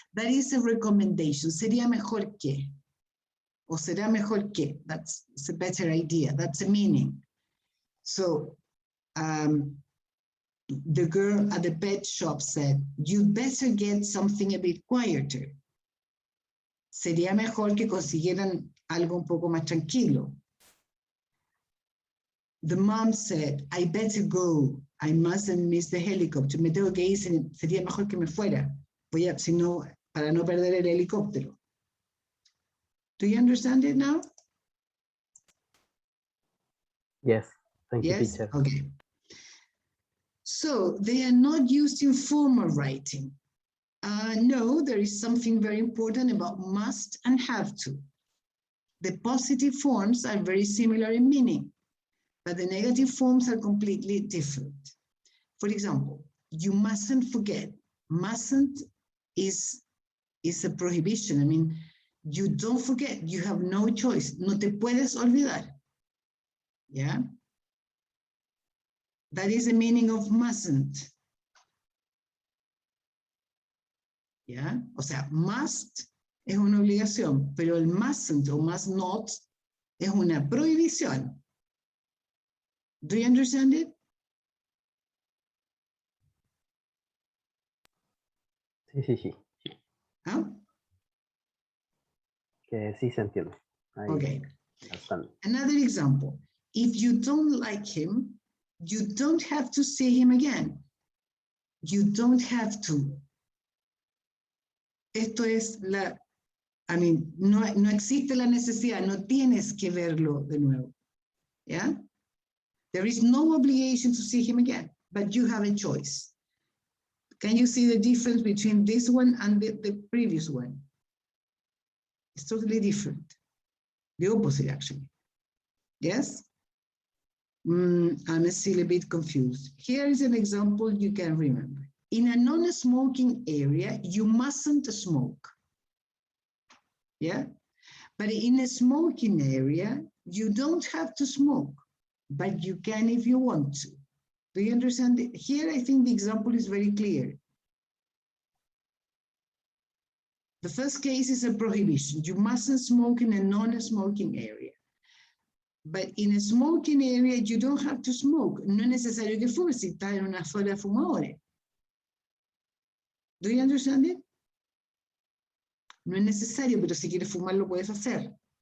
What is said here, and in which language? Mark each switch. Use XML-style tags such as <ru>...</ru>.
<en>That is a recommendation.</en> <es>Sería mejor que. O será mejor que.</es> <en>That's a better idea. That's a meaning. So, the girl at the pet shop said, you better get something a bit quieter.</en> <es>Sería mejor que consiguieran algo un poco más tranquilo.</es> <en>The mom said, I better go. I mustn't miss the helicopter.</en> <es>Me tengo que ir, sería mejor que me fuera. Voy a, si no, para no perder el helicóptero.</es> <en>Do you understand it now? Yes, thank you, Yes? teacher. Okay. So they are not used in formal writing. No, there is something very important about must and have to. The positive forms are very similar in meaning, but the negative forms are completely different. For example, you mustn't forget. Mustn't is a prohibition. I mean, you don't forget. You have no choice.</en> <es>No te puedes olvidar.</es> <en>Yeah? That is the meaning of mustn't. Yeah?</en> <es>O sea, must es una obligación, pero el mustn't o must not es una prohibición.</es> <en>Do you understand it?</en> <es>Sí. ¿Ah? Que sí se entiende. Ahí,</es> <en>okay.</en> <es>bastante.</es> <en>Another example. If you don't like him, you don't have to see him again. You don't have to.</en> <es>Esto es la,</es> <en>I mean,</en> <es>no existe la necesidad, no tienes que verlo de nuevo.</es> <en>Yeah? There is no obligation to see him again, but you have a choice. Can you see the difference between this one and the previous one? It's totally different. The opposite, actually. Yes? I'm still a bit confused. Here is an example you can remember. In a non-smoking area, you mustn't smoke. Yeah? But in a smoking area, you don't have to smoke, but you can if you want to. Do you understand? Here, I think the example is very clear. The first case is a prohibition. You mustn't smoke in a non-smoking area. But in a smoking area, you don't have to smoke.</en> <es>No es necesario que fumes si estás en una zona de fumadores.</es> <en>Do you understand it?</en> <es>No es necesario, pero si quieres fumar lo puedes hacer.</es>